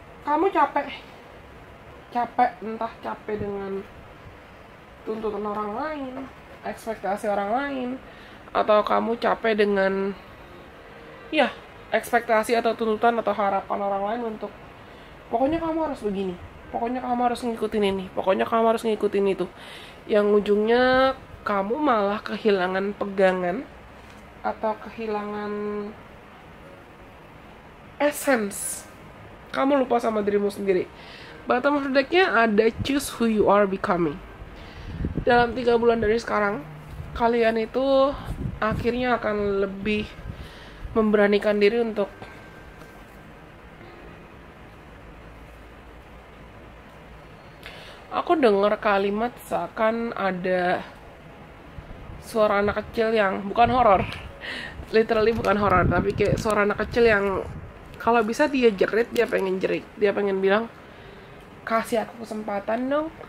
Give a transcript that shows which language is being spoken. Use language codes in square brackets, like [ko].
[id] kamu capek, entah capek dengan tuntutan orang lain, ekspektasi orang lain, atau kamu capek dengan ya ekspektasi atau tuntutan atau harapan orang lain untuk pokoknya kamu harus begini, pokoknya kamu harus ngikutin ini, pokoknya kamu harus ngikutin itu, yang ujungnya kamu malah kehilangan pegangan atau kehilangan essence. Kamu lupa sama dirimu sendiri. [en] Bottom of the deck-nya ada choose who you are becoming. [id] Dalam 3 bulan dari sekarang, kalian itu akhirnya akan lebih memberanikan diri untuk aku dengar kalimat seakan ada suara anak kecil yang bukan horor, literally bukan horor, tapi kayak suara anak kecil yang kalau bisa dia jerit, dia pengen jerit, dia pengen bilang kasih aku kesempatan dong,